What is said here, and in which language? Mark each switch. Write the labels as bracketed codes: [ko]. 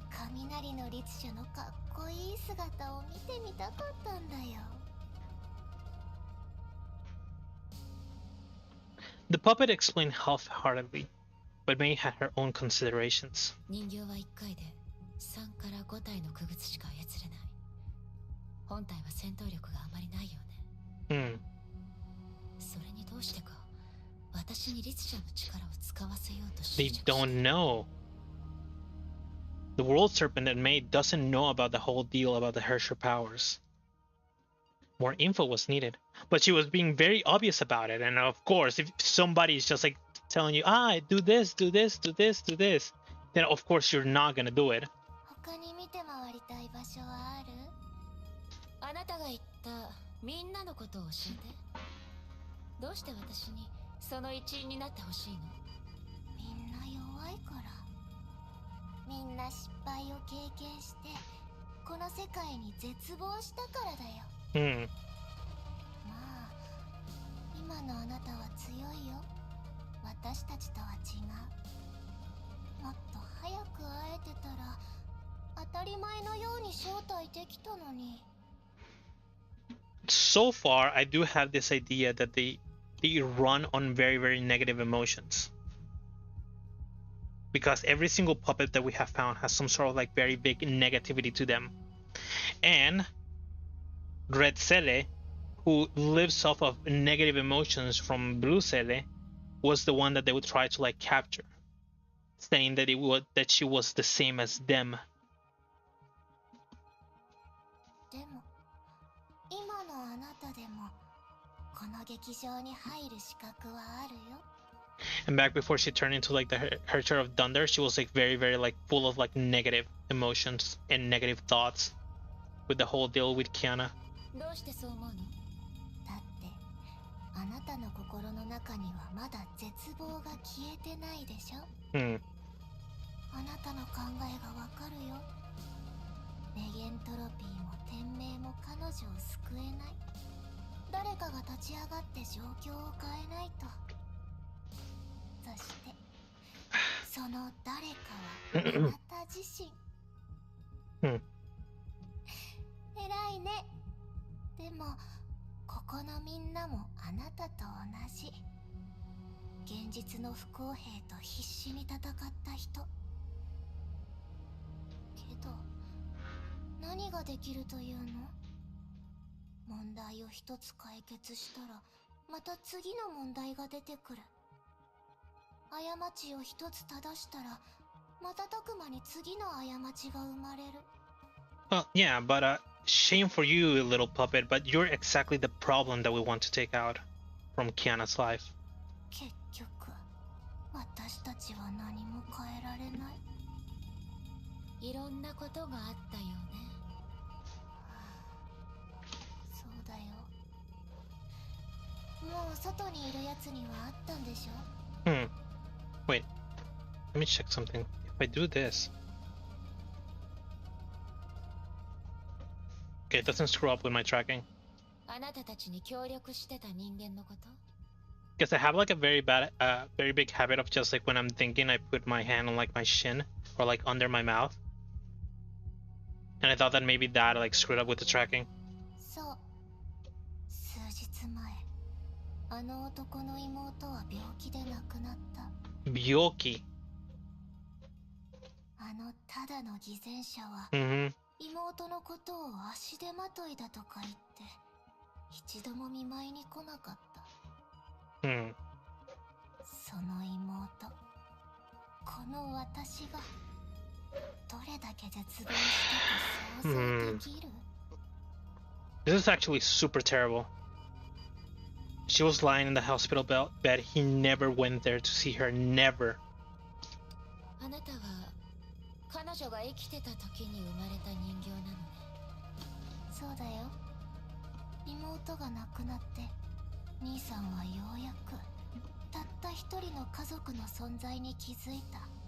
[ja] 雷の律者のかっこいい姿を見てみたかったんだよ。 [en] The puppet explained half-heartedly, but May had her own considerations. [ja] 人形は1回で3から5体の傀儡しか操れない。本体は戦闘力があまりないよね。それにどうしてか私に律者の力を使わせようとして。 [en] They don't know. The World Serpent and May doesn't know about the whole deal about the Herrscher powers. More info was needed, but she was being very obvious about it. And of course, if somebody's just like telling you, do this, do this, do this, do this, then of course you're not gonna do it. [ja] 他に見て回りたい場所はある？あなたが言ったみんなのことを教えて。どうして私にその一員になってほしいの？みんな弱いから。みんな失敗を経験してこの世界に絶望したからだよ。まあ今のあなたは強いよ。私たちとは違う。もっと早く会えてたら当たり前のように招待できたのに。 [en] So far, I do have this idea that they run on very, very negative emotions. Because every single puppet that we have found has some sort of like very big negativity to them. And Red Seele, who lives off of negative emotions from Blue Seele, was the one that they would try to like capture, saying that that she was the same as them. [ja] でも今のあなたでもこの劇場に入る資格はあるよ。 [en] And back before she turned into like the Herrscher of Thunder, she was like very, very like full of like negative emotions and negative thoughts with the whole deal with Kiana. [ja] どうしてそう思うの？だってあなたの心の中にはまだ絶望が消えてないでしょ。あなたの考えがわかるよ。ネゲントロピーも天命も彼女を救えない。誰かが立ち上がって状況を変えないと。そしてその誰かはあなた自身。偉いね。でもここのみんなもあなたと同じ。現実の不公平と必死に戦った人。けど何何ができるというの？問題を一つ解決したらまた次の問題が出てくる。過ちを一つ正したら瞬く間に次の過ちが生まれる。 [en] Well, yeah, but shame for you, little puppet, but you're exactly the problem that we want to take out from Kiana's life. [ja] 結局私たちは何も変えられない。いろんなことがあったよね。そうだよ。もう外にいるやつにはあったんでしょ？ [en] Wait, let me check something. If I do this... Okay, it doesn't screw up with my tracking. [ja] あなたたちに協力してた人間のこと？ [en] Because I have like a very big habit of just like when I'm thinking, I put my hand on like my shin or like under my mouth. And I thought that maybe that like screwed up with the tracking. [ja] そう。数日前、あの男の妹は病気で亡くなった。 Byoki. あのただの偽善者は、妹のことを足手まといだとか言って一度も見舞いに来なかった。その妹、この私がどれだけ絶望したか想像できる？ [en] This is actually super terrible. She was lying in the hospital bed. He never went there to see her. Never. [ja] あなたは彼女が生きてた時に生まれた人形なのね。そうだよ。妹が亡くなって兄さんはようやくたった一人の家族の存在に気づいた。